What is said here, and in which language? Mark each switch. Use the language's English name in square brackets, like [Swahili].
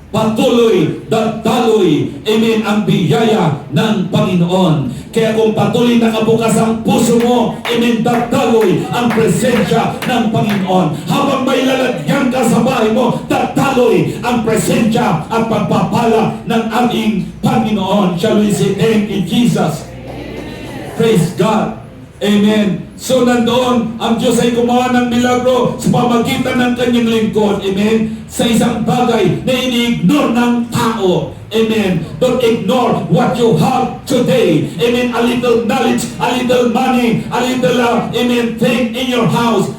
[Filipino] patuloy, daloy, amen, ang biyaya ng Panginoon. Kaya kung patuloy nakabukas ang puso mo, amen, daloy ang presensya ng Panginoon. Habang may lalagyan ka sa bahay mo, daloy ang presensya at pagpapala ng ating Panginoon. [English] Shall we say, thank you, Jesus? Praise God. Amen. [Filipino] So nandoon, ang Diyos ay gumawa ng milagro sa pamagitan ng kanyang lingkod. Amen. Sa isang bagay na ini-ignore ng tao. Amen. [English] Don't ignore what you have today. Amen. A little knowledge, a little money, a little, amen, thing in your house.